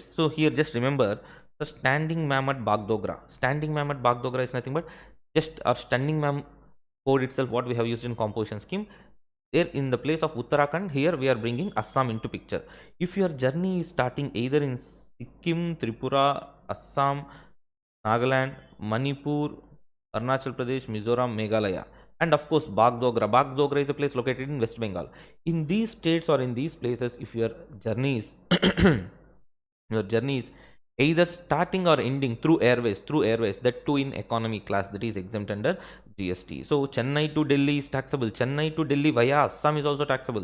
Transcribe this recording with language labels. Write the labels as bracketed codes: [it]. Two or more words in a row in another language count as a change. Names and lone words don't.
[en] So here just remember the standing ma'am at Bagdogra. Standing ma'am at Bagdogra is nothing but just our standing ma'am code itself, what we have used in composition scheme. There in the place of Uttarakhand, here we are bringing Assam into picture. If your journey is starting either in Sikkim, Tripura, Assam, Nagaland, Manipur, Arunachal Pradesh, Mizoram, Meghalaya, and of course Bagdogra. Bagdogra is a place located in West Bengal. In these states or in these places, if your journey is your journey is either starting or ending through airways, that too in economy class, that is exempt under GST. So Chennai to Delhi is taxable. Chennai to Delhi via Assam is also taxable.